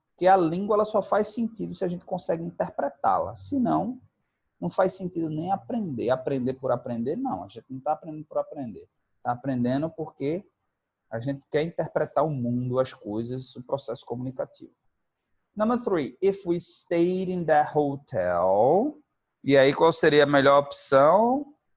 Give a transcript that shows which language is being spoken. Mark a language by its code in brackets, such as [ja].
[pt] Que a língua ela só faz sentido se a gente consegue interpretá-la. Senão, não faz sentido nem aprender. Aprender por aprender, não. A gente não está aprendendo por aprender. Está aprendendo porque a gente quer interpretar o mundo, as coisas, o processo comunicativo. [en] Number 3, if we stayed in that hotel. [pt] E aí, qual seria a melhor opção?